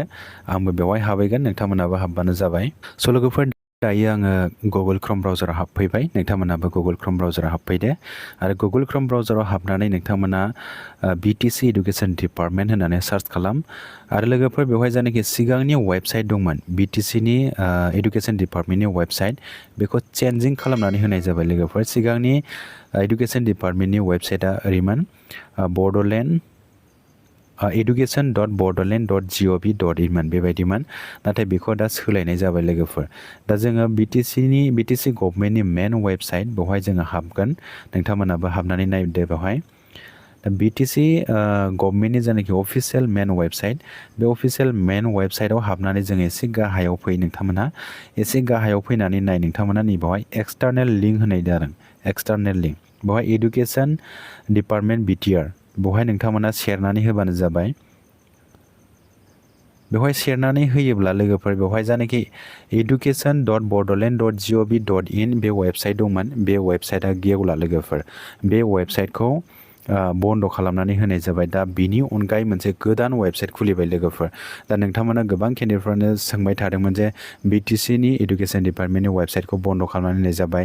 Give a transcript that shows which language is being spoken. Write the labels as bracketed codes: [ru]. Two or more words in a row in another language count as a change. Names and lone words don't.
[brx] आंबो बेवहाय हाबहैगोन, नोंथांमोनाबो हाबबानो जाबाय। स' लोगोफोर दायो आङो गुगोल क्रम ब्राउजाराव हाबफैबाय, नोंथांमोनाबो गुगोल क्रम ब्राउजाराव हाबफैदो आरो गुगोल क्रम ब्राउजाराव हाबनानै नोंथांमोना बिटिसि इडुकेसन डिपार्टमेन्ट होननानै सार्च खालाम। आरो लोगोफोर बेवहाय जायनाखि सिगांनि वेबसाइट दंमोन बिटिसिनि इडुकेसन डिपार्टमेन्टनि वेबसाइट, बेखौ चेन्जिं खालामनानै होनाय जाबाय लोगोफोर। सिगांनि इडुकेसन डिपार्टमेन्टनि वेबसाइटआ ओरैमोन बड'लेण्ड education.bodoland.gov.in मोन, बेबायदिमोन। नाथाय बेखौ दा सोलायनाय जाबाय लोगोफोर। दा जोङो बिटिसि गभर्नमेन्टनि [en] main website [brx] बेवहाय जोङो हाबगोन, नोंथांमोनाबो हाबनानै नायदो बेवहाय। दा बिटिसि गभर्नमेन्टनि जायनाखि [en] official main website, [brx] बे [en] official main website [brx] हाबनानै जोङो एसे गाहायाव फै नोंथांमोनहा, एसे गाहायाव फैनानै नाय नोंथांमोना नै बेवहाय [en] external link [brx] होनाय जादों। [en] external link [brx] बेवहाय इडुकेसन डिपार्टमेन्ट बिटिआर, बेवहाय नोंथांमोना सेरनानै होबानो जाबाय। बेवहाय सेरनानै होयोब्ला लोगोफोर बेवहाय जायनाखि education.bodoland.gov.in बे वेबसाइट दंमोन, बे वेबसाइटआ गेवला लोगोफोर। बे वेबसाइटखौ बन्द' खालामनानै होनाय जाबाय। दा बिनि अनगायै मोनसे गोदान वेबसाइट खुलिबाय लोगोफोर। दा नोंथांमोना गोबां केन्डिडेटफ्रानो सोंबाय थादोंमोन जे बिटिसिनि इडुकेसन डिपार्टमेन्टनि वेबसाइटखौ बन्द' खालामनानै होनाय जाबाय।